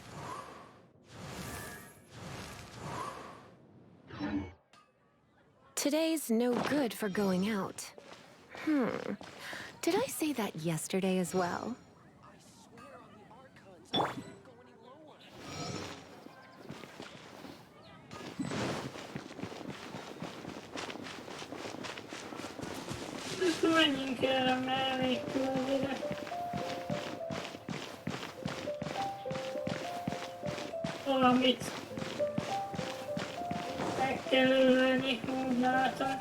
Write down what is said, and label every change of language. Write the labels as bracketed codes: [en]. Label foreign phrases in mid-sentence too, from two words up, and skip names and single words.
[en] Today's no good for going out. Did I say that yesterday as well? [hu] Menjünk erre mellé különbözőre. Valamit meg kell ölni, úgy látom.